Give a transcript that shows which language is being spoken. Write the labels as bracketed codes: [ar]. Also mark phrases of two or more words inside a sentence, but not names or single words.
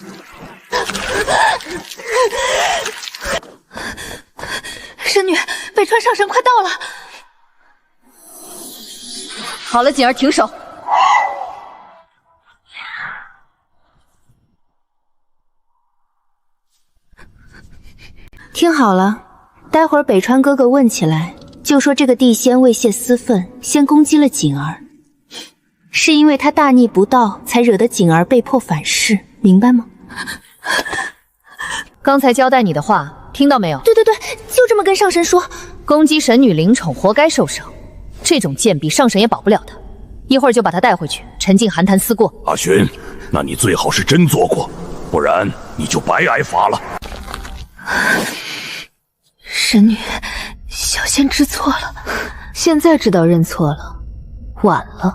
[zh] 神女，北川上神快到了。好了，景兒，停手。听好了，待会儿北川哥哥問起來，就說這個地仙為泄私憤，先攻擊了景兒，是因為他大逆不道，才惹得景兒被迫反噬，明白嗎？剛才交代你的話，聽到沒有？對，就這麼跟上神說。攻擊神女靈寵，活該受傷。這種賤婢，上神也保不了他。一會兒就把他帶回去，沉浸寒潭思過。阿尋，那你最好是真做過，不然你就白挨罰了。神女，小仙知錯了，現在知道認錯了，晚了。